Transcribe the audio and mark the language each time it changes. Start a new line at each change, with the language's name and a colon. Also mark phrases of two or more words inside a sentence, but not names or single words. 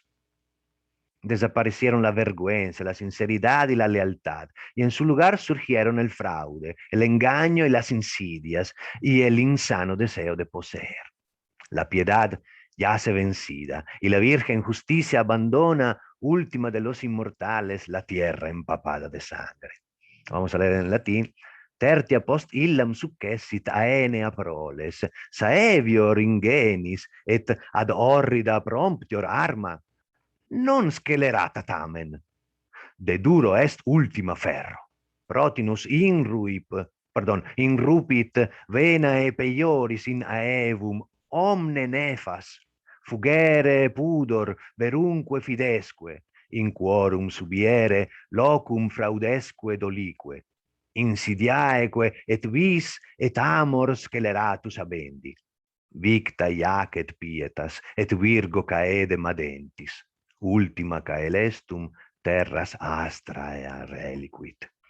Spanish: Desaparecieron la vergüenza, la sinceridad y la lealtad, y en su lugar surgieron el fraude, el engaño y las insidias, y el insano deseo de poseer. La piedad yace vencida, y la virgen justicia abandona, última de los inmortales, la tierra empapada de sangre. Vamos a leer en latín.
Latin: Tertia post illam successit aenea proles, saevior ingenis, et ad horrida promptior arma, non scelerata tamen, de duro est ultima ferro, protinus inrupit venae peioris in aevum omne nefas, fugere pudor verunque fidesque, in quorum subiere locum fraudesque dolique, insidiaeque et vis et amor sceleratus habendi, victa iacet pietas et virgo caede madentis, ultima caelestum terras astraea reliquit.